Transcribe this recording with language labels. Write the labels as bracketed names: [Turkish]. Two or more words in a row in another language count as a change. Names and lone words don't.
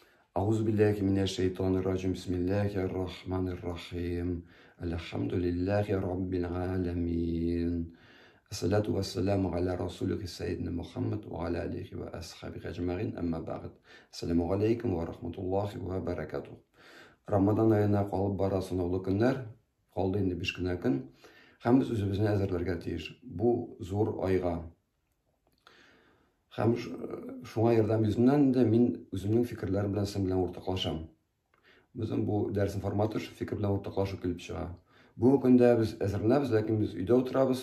[Arabic] أعوذ بالله من الشيطان الرجيم بسم الله الرحمن الرحيم الحمد لله رب العالمين الصلاة والسلام على رسولك سيدنا محمد وعلى آله وأصحابه أجمعين أما بعد السلام عليكم ورحمة الله وبركاته [Tatar] Рамадан айына қалып бара санаулы күннәр, қалды инде 5 кенә көн, һәм без үзебезне әзерләргә тиеш. Бу зур айга. Һәм шуңа ярдәм йөзеннән дә мин үземнең фикерләрем белән сез белән уртаклашам. Безнең бу дәрс форматы фикер белән уртаклашу килеп чыга. Бу көндә без әзерләнәбез, ләкин biz өйдә утырабыз.